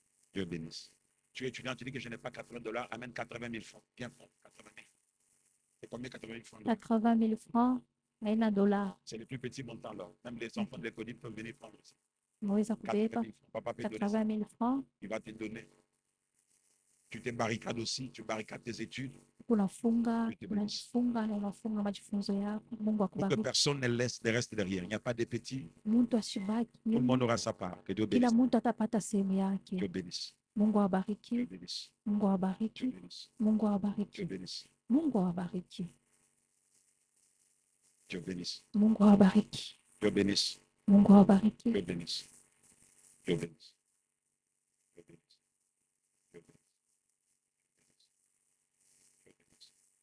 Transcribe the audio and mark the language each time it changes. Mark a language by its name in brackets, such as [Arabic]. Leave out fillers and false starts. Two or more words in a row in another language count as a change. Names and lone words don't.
[French] Dieu bénisse. Tu es étudiant, tu dis que je n'ai pas 80 $, amène 80 000 francs. Viens prendre 80 000. C'est combien 80 000 francs? [Swahili] 80 000 francs haina dola. [French] C'est le plus petit montant là. Même les enfants de l'école peuvent venir prendre aussi. [Swahili] Unaweza 80 000 kubeba [French] francs. Papa peut donner ça. 80 000 francs. Il va te donner. Tu te barricades aussi, tu barricades tes études [Swahili] Unafunga, [French] Je te bénisse. [Swahili] unajifunga na unafunga majifunzo yako. Mungu [French] pour que [Swahili] akubariki. [French] personne ne reste derrière. Il n'y a pas de petits. [Swahili] Mtu asibaki [French] Tout le [Swahili] nyuma. [French] monde aura sa part. Que Dieu [Swahili] Kila [French] bénisse. [Swahili] mtu atapata sehemu yake. [French] Dieu bénisse. [Swahili] Mungu [French] Dieu [Swahili] awabariki. [French] bénisse. [Swahili] Mungu [French] Dieu [Swahili] awabariki. [French] bénisse. [Swahili] Mungu [French] Dieu [Swahili] awabariki. [French] bénisse. [Swahili] Mungu awabariki. [French] Dieu bénisse. [Swahili] Mungu awabariki. [French] Dieu bénisse. [Swahili] Mungu awabariki. [French] Dieu bénisse. Dieu bénisse. Dieu bénisse. Dieu bénisse. Dieu bénisse.